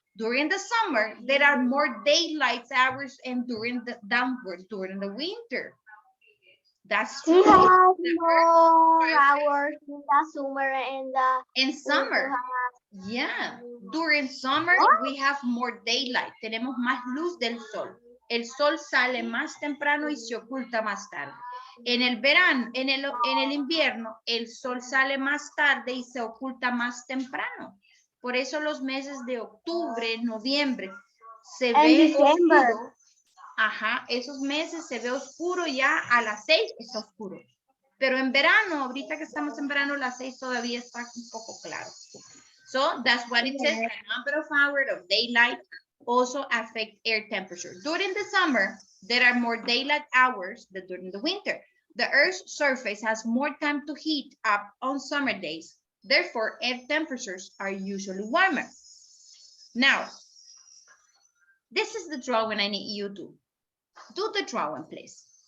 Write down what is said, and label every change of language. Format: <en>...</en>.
<en>During the summer, there are more daylight hours, and during the winter. That's true. We have more hours in the summer and in summer. Yeah, during summer we have more daylight.</en> <es>Tenemos más luz del sol. El sol sale más temprano y se oculta más tarde. En el verano, en el invierno, el sol sale más tarde y se oculta más temprano. Por eso los meses de octubre, noviembre, se ve oscuro. Ajá, esos meses se ve oscuro ya a las 6 está oscuro. Pero en verano, ahorita que estamos en verano, las 6 todavía está un poco claro.</es> <en>So that's what it says. The number of hours of daylight also affect air temperature. During the summer, there are more daylight hours than during the winter. The Earth's surface has more time to heat up on summer days. Therefore, air temperatures are usually warmer. Now, this is the drawing I need you to do the drawing, please.</en>